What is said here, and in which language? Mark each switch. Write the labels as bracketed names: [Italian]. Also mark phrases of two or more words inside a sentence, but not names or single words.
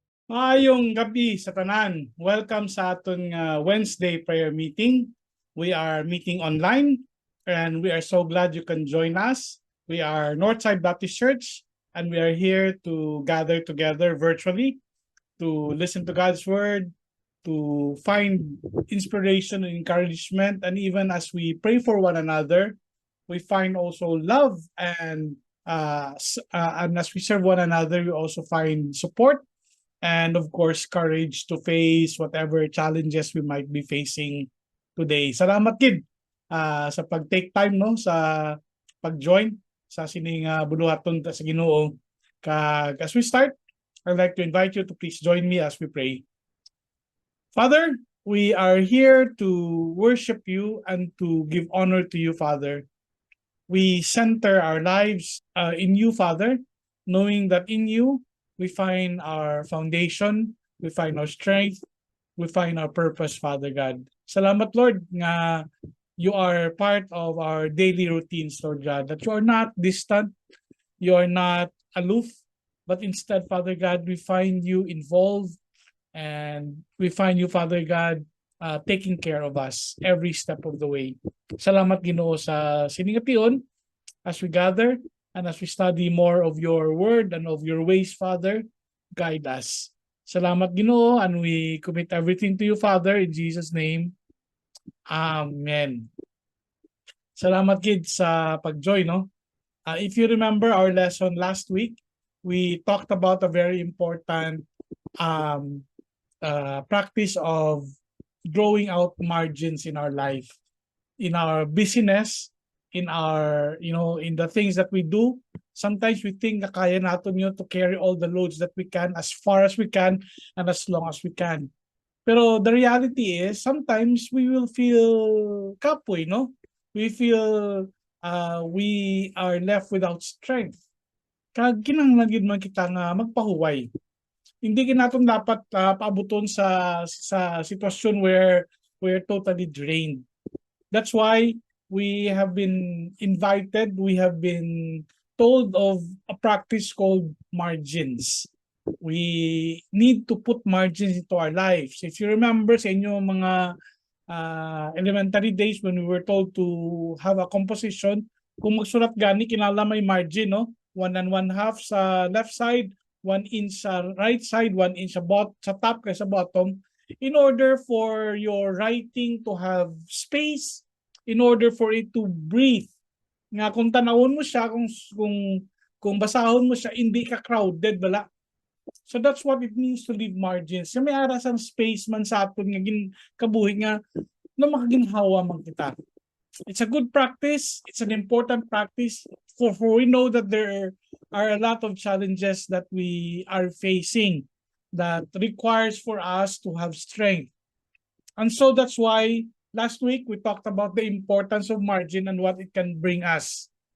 [Hiligaynon] Maayong gabi sa tanan. Welcome sa aton [English] Wednesday prayer meeting. We are meeting online and we are so glad you can join us. We are Northside Baptist Church and we are here to gather together virtually to listen to God's word, to find inspiration and encouragement, and even as we pray for one another, we find also love and as we serve one another, we also find support and of course courage to face whatever challenges we might be facing today. [Hiligaynon] Salamat kid sa pag- [English] take time [Hiligaynon] no sa pag-join sa sining buluhaton sa Ginoo. [English] As we start, I'd like to invite you to please join me as we pray. Father, we are here to worship you and to give honor to you, Father. We center our lives in you, Father, knowing that in you we find our foundation, we find our strength, we find our purpose, Father God. Salamat, Lord, nga you are part of our daily routines, Lord God, that you are not distant, you are not aloof, but instead, Father God, we find you involved and we find you, Father God, taking care of us every step of the way. [Hiligaynon] Salamat, Ginoo, sa siningapion [English] as we gather and as we study more of your word and of your ways, Father, guide us. [Hiligaynon] Salamat, Ginoo, [English] and we commit everything to you, Father, in Jesus' name. [Hiligaynon] Amen. Salamat, kids, sa pag-join, no? [English] If you remember our lesson last week, we talked about a very important practice of drawing out margins in our life, in our busyness, in our, in the things that we do. Sometimes we think [Filipino] na kaya natin yun [English] to carry all the loads that we can as far as we can and as long as we can. Pero the reality is, sometimes we will feel [Hiligaynon] kapoy, no? [English] We feel we are left without strength. [Hiligaynon] Kag kinahanglan gyud man kita nga magpahuway. [Filipino] Hindi natin dapat [Hiligaynon] paabuton sa sitwasyon [English] where we're totally drained. That's why we have been invited, we have been told of a practice called margins. We need to put margins into our lives. If you remember [Hiligaynon] sa inyo mga [English] elementary days when we were told to have a composition, [Hiligaynon] kung magsulat gani, kinala may margin, no? [English] 1 1/2 sa left side, 1 inch sa right side, 1 inch sa top kay sa bottom, in order for your writing to have space, in order for it to breathe. [Hiligaynon] Nga kung tanawon mo siya, kung basahon mo siya, [Filipino] hindi ka [Hiligaynon] crowded, wala. [English] So that's what it means to leave margins. [Hiligaynon] Yung may aras ang space man sa aton nga kabuhi nga na makaginhawa man kita. [English] It's a good practice. It's an important practice for we know that there are a lot of challenges that we are facing that requires for us to have strength. And so that's why last week we talked about the importance of margin and what it can bring us.